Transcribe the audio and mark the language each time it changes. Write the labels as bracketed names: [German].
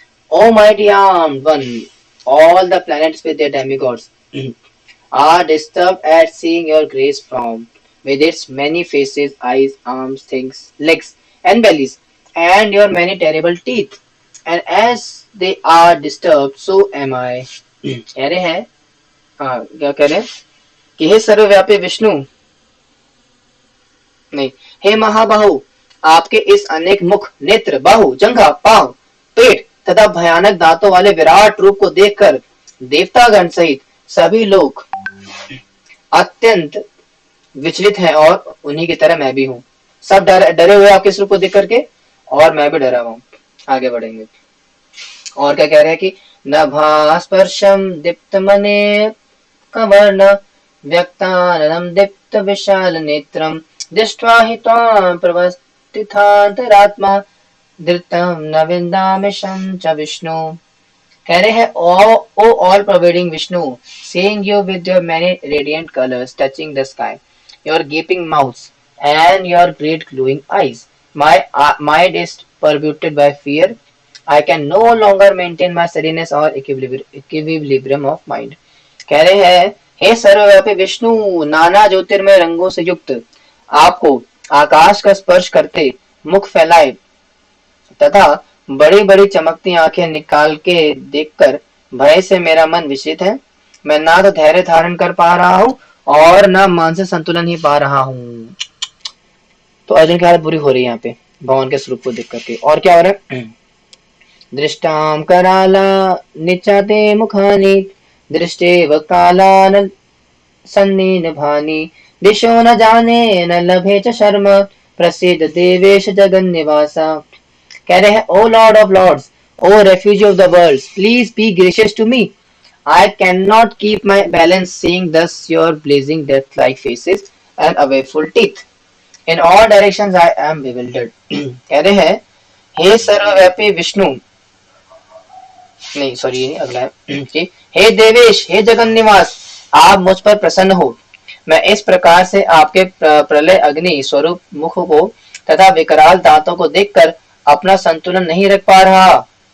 [English] O mighty armed one, all the planets with their demigods are disturbed at seeing your grace form, with its many faces, eyes, arms, things, legs, and bellies, and your many terrible teeth. And as they are disturbed, so am I. [Hindi] कह रहे हैं, हाँ क्या कह रहे हैं कि हे सर्वव्यापी विष्णु, नहीं, हे महाबाहु, आपके इस अनेक मुख, नेत्र, बाहु, जंघा, पांव, पेट तथा भयानक दांतों वाले विराट रूप को देखकर देवतागण सहित सभी लोग अत्यंत विचलित हैं और उन्हीं की तरह मैं भी हूँ। सब डरे हुए आपके इस रूप को देख करके, और मैं भी डरा हुआ हूँ। आगे बढ़ेंगे और क्या कह रहे हैं कि [Sanskrit] नभास्पर्शम दीप्त मने कवर्ण व्यक्ताननं दीप्त विशाल नेत्रम दृष्ट्वा हि त्वां प्रवस्थितान्तरात्मा धृतं न विन्दामिशं च विष्णु। [Hindi] कह रहे हैं [English] O all providing Vishnu, seeing you with your many radiant colors touching the sky, your gaping mouths and your great glowing eyes, my mind is perturbed by fear. I can no longer maintain my steadiness or equilibrium of mind. [Hindi] कह रहे हैं हे सर्वव्यापी विष्णु, नाना ज्योतिर्मय रंगों से युक्त आपको आकाश का स्पर्श करते मुख फैलाए तथा बड़ी बड़ी चमकती आंखें निकाल के देखकर भय से मेरा मन विचलित है। मैं ना तो धैर्य धारण कर पा रहा हूँ और ना मानसिक संतुलन ही पा रहा हूँ। तो अर्जुन की हालत बुरी हो रही है यहाँ पे भगवान के स्वरूप को देख करके। और क्या हो रहा है, [Sanskrit] दृष्टाम कराला निचाते मुखानि दृष्टेव कालान सन्निभानि दिशो न जाने न लभे च शर्म प्रसिद्ध देवेश जगन्निवासा। [Hindi] कह रहे हैं [English] O lord of lords, O refugee of the world, please be gracious to me. I cannot keep my balance seeing thus your blazing death-like faces and awful teeth. In all directions I am bewildered. [Hindi] कह रहे हैं हे सर्वव्यापी विष्णु, नहीं sorry ये नहीं अगला है, हे देवेश, हे जगन निवास, आप मुझ पर प्रसन्न हो। मैं इस प्रकार से आपके प्रलय अग्नि स्वरूप मुख को तथा विकराल दांतों को देखकर अपना संतुलन नहीं रख पा रहा।